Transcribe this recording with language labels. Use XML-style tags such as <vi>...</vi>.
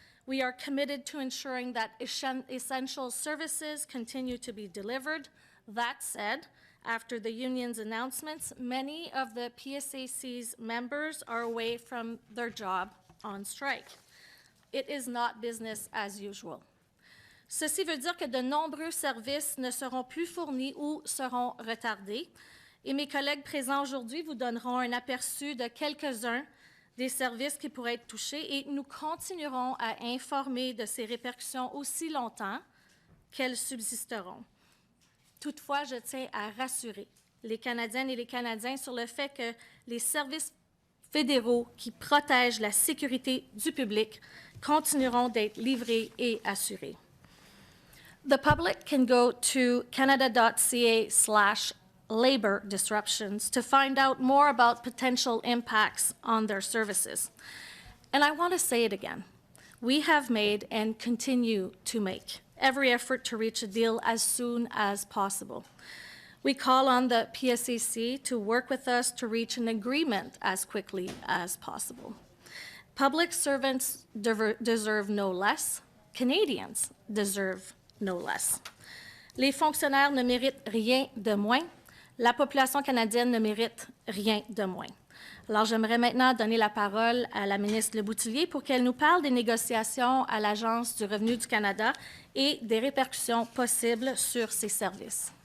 <en>We are committed to ensuring that essential services continue to be delivered. That said, after the union's announcements, many of the PSAC's members are away from their job on strike. It is not business as usual.</en> <fr>Ceci veut dire que de nombreux services ne seront plus fournis ou seront retardés. Et mes collègues présents aujourd'hui vous donneront un aperçu de quelques-uns des services qui pourraient être touchés et nous continuerons à informer de ces répercussions aussi longtemps qu'elles subsisteront. Toutefois, je tiens à rassurer les Canadiennes et les Canadiens sur le fait que les services fédéraux qui protègent la sécurité du public continueront d'être livrés et assurés.</fr> <en>The public can go to canada.ca/labor disruptions to find out more about potential impacts on their services. And I want to say it again. We have made and continue to make every effort to reach a deal as soon as possible. We call on the PSAC to work with us to reach an agreement as quickly as possible. Public servants deserve no less. Canadians deserve no less.</en> <fr>Les fonctionnaires ne méritent rien de moins. La population canadienne ne mérite rien de moins. Alors, j'aimerais maintenant donner la parole à la ministre Lebouthillier pour qu'elle nous parle des négociations à l'Agence du revenu du Canada et des répercussions possibles sur ses services.</fr>